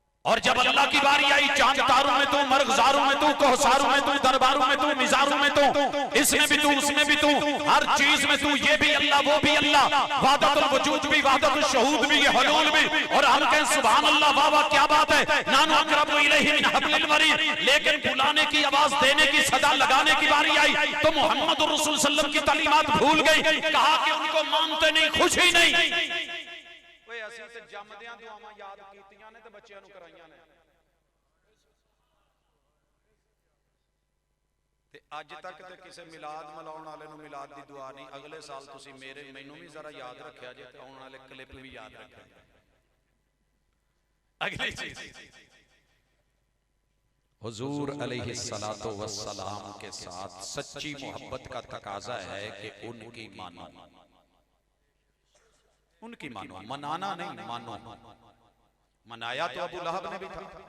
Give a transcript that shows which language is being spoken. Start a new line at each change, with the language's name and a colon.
Hindi: और जब अल्लाह की बारी आई, चांद तारों में तू, मरगजारों में तू, कोहसारों में तू, दरबारों में तू, मिजारों में तू, इसमें भी तू, उसमें भी तू, हर चीज में तू, ये भी अल्लाह, वो भी अल्लाह, वाहदतुल वजूद भी, वाहदतुल शहूद भी, ये हलूल भी। और हम कहें सुभान अल्लाह, वाह वाह क्या बात है,
Arabic: नानु अक़रबु इलैहि मिन हब्लिल वरीद।
Hindi: लेकिन बुलाने की आवाज, देने की सदा लगाने की बारी आई तो मोहम्मद रसूल सल्लल्लाहु अलैहि वसल्लम की तालीमात भूल गई। कहा कि उनको मानते नहीं, खुशी नहीं।
Punjabi: ਅਸੀਂ ਤੇ ਜੰਮਦਿਆਂ ਦੁਆਵਾਂ ਯਾਦ ਕੀਤੀਆਂ ਨੇ ਤੇ ਬੱਚਿਆਂ ਨੂੰ ਕਰਾਈਆਂ ਨੇ, ਤੇ ਅੱਜ ਤੱਕ ਤੇ ਕਿਸੇ ਮਿਲਾਦ ਮਲਾਉਣ ਵਾਲੇ ਨੂੰ ਮਿਲਾਦ ਦੀ ਦੁਆ ਨਹੀਂ। ਅਗਲੇ ਸਾਲ ਤੁਸੀਂ ਮੈਨੂੰ ਵੀ ਜ਼ਰਾ ਯਾਦ ਰੱਖਿਆ ਜੇ, ਤੇ ਆਉਣ ਵਾਲੇ ਕਲਿੱਪ ਵੀ ਯਾਦ ਰੱਖਿਆ। ਅਗਲੀ ਚੀਜ਼
Hindi: हुजूर अलैहिस्सलातो वस्सलाम के साथ सच्ची मोहब्बत का तकाजा है कि उनकी मानो, उनकी मानो, मनाना नहीं, मानो। मनाया तो अबू लहब ने भी था।